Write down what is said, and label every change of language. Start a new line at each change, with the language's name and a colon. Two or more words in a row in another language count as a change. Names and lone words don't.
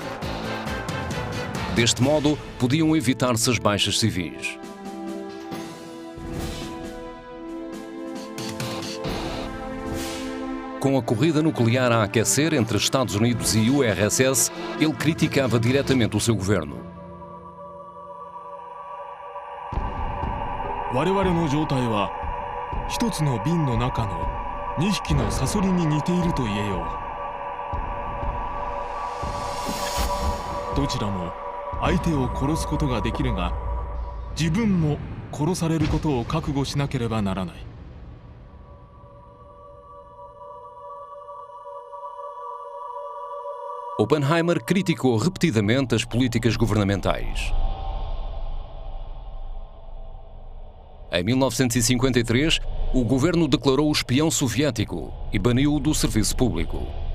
Portuguese: Deste modo, podiam evitar-se as baixas civis. Com a corrida nuclear a aquecer entre Estados Unidos e URSS, ele criticava diretamente o seu governo.
Japanese: 我々の状態は一つの瓶の中の2匹のサソリに似ていると言えよう。どちらも相手を殺すことができるが、自分も殺されることを覚悟しなければならない。
Portuguese: Oppenheimer criticou repetidamente as políticas governamentais. Em 1953, o governo declarou o espião soviético e baniu-o do serviço público.